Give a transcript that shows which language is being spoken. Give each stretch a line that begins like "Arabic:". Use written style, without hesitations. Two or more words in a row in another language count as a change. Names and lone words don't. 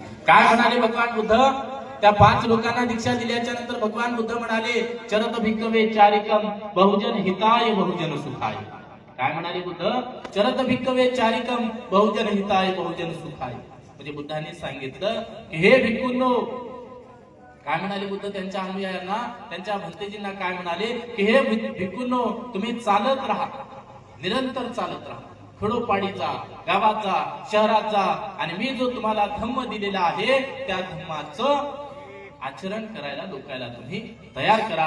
Marathi: काय म्हणाले भगवान बुद्ध? त्या 5 लोकांना दीक्षा दिल्याच्या नंतर भगवान बुद्ध म्हणाले,
Pali: चरत भिक्खवे चारिकम बहुजन हिताय बहुजन सुखाय.
Marathi: काय म्हणाले बुद्ध?
Pali: चरत भिक्खवे चारिकम बहुजन हिताय बहुजन सुखाय.
Marathi: म्हणजे बुद्धांनी सांगितलं की हे भिक्खूंनो, काय म्हणाले बुद्ध त्यांच्या अनुयायांना, त्यांच्या भंतेजींना काय म्हणाले की हे भिक्खूंनो, तुम्ही चालत राहा, निरंतर चालत राहा, खेडोपाडी जा, गावात जा, शहरात जा, आणि मी जो तुम्हाला धम्म दिलेला आहे त्या धम्माचं आचरण करायला लोकांना तुम्ही तयार करा.